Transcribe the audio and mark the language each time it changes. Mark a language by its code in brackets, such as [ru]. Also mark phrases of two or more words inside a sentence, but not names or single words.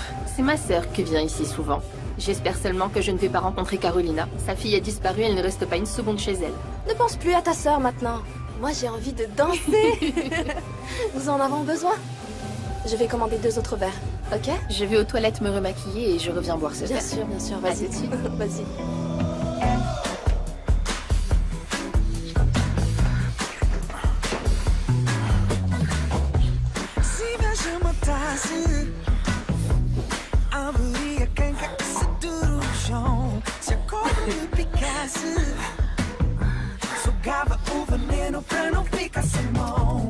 [fr] C'est ma sœur qui vient ici souvent. J'espère seulement que je ne vais pas rencontrer Carolina. Sa fille a disparu, elle ne reste pas une seconde chez elle. Ne pense plus à ta sœur maintenant. Moi, j'ai envie de danser. Nous en avons besoin. Je vais commander 2 autres verres, ok? Je vais aux toilettes me remaquiller et je reviens boire ce verre. Bien sûr, À vas-y. tout de suite. Vas-y. [pt] Se me chamasse, abriria quem caísse duro no chão. Se a cobra me picasse, sugava o veneno pra não ficar sem mão.